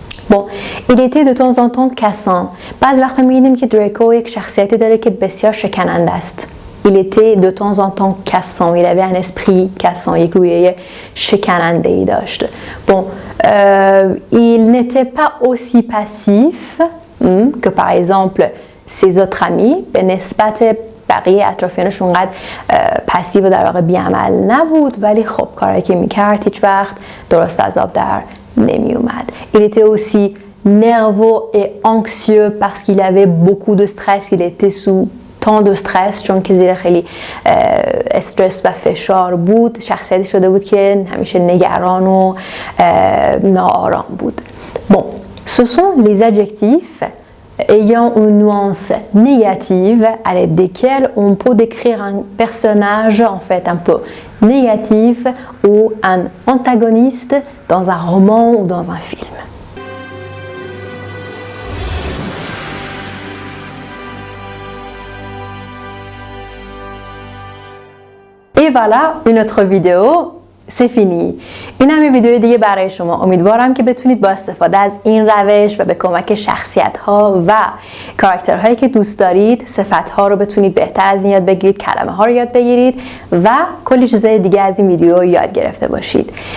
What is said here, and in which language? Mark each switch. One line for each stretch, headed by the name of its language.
French: Bon, il était de temps en temps cassant.
Persian: بعض وقتا می‌بینیم که دریکو یک شخصیتی داره که بسیار شکننده است.
French: Il était de temps en temps cassant. Il avait un esprit cassant.
Persian: یک رویه شکننده‌ای داشت.
French: Bon, il n'était pas aussi passif que par exemple ses autres amis.
Persian: به نسبت بقیه اطرافیانش اونقدر پسیو و در واقع بی‌عمل نبود، ولی خب کاری که می‌کرد هیچ وقت درست از آب در نمی اومد.
French: Il était aussi nerveux et anxieux parce qu'il avait beaucoup de stress. Il était sous tant de stress
Persian: چون که زیر خیلی استرس و فشار بود. شخصیتی شده بود که همیشه نگران و ناآرام بود.
French: Bon, ce sont les adjectifs ayant une nuance négative à l'aide desquels on peut décrire un personnage en fait un peu négatif ou un antagoniste dans un roman ou dans un film. Et voilà, une autre vidéo. C'est fini.
Persian: این همه ویدیو دیگه برای شما. امیدوارم که بتونید با استفاده از این روش و به کمک شخصیت ها و کاراکترهایی که دوست دارید صفت ها رو بتونید بهتر از این یاد بگیرید، کلمه ها رو یاد بگیرید و کلی چیزای دیگه از این ویدیو یاد گرفته باشید.